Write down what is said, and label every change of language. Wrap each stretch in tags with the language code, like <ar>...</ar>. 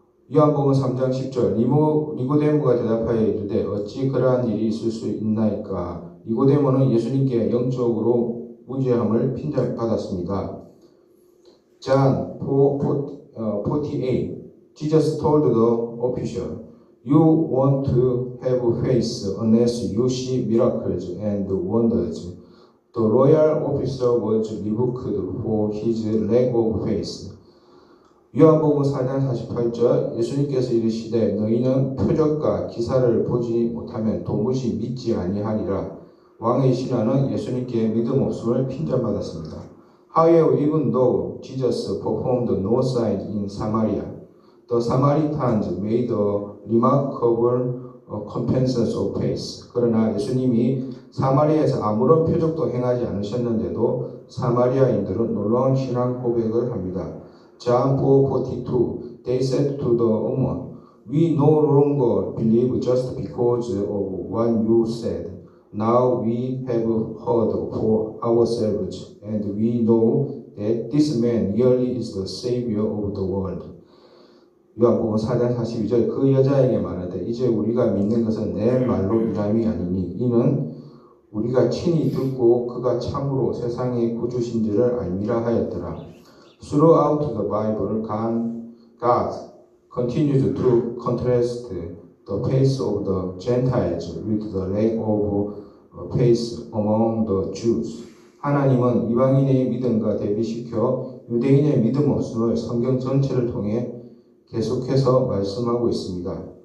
<ko>요한복음 3장 10절 니고데모가 대답하여 이르되 어찌 그러한 일이 있을 수 있나이까. 니고데모는 예수님께 영적으로 무지함을 핀잔받았습니다.</ko> <en>John 4:48 Jesus told the official, You want to have faith unless you see miracles and wonders. The royal officer was rebuked for his lack of faith.</en> <ko>요한복음 4장 48절 예수님께서 이르시되 너희는 표적과 기사를 보지 못하면 도무지 믿지 아니하리라. 왕의 신하는 예수님께 믿음 없음을 핀잔받았습니다.</ko> <en>However, even though Jesus performed no signs in Samaria, the Samaritans made a remarkable confession of faith.</en> <ko>그러나 예수님이 사마리아에서 아무런 표적도 행하지 않으셨는데도 사마리아인들은 놀라운 신앙 고백을 합니다.</ko> <en>John 4:42 They said to the woman, We no longer believe just because of what you said. Now we have heard for ourselves, and we know that this man really is the Savior of the world.</en> <ko>요한복음 4장 42절 그 여자에게 말하되 이제 우리가 믿는 것은 내 말로 이람이 아니니 이는 우리가 친히 듣고 그가 참으로 세상의 구주신지를 알미라 하였더라.</ko> <en>Throughout the Bible, God continues to contrast the faith of the Gentiles with the lack of faith among the Jews.</en> <ko>하나님은 이방인의 믿음과 대비시켜 유대인의 믿음 없음을 성경 전체를 통해 계속해서 말씀하고 있습니다.</ko>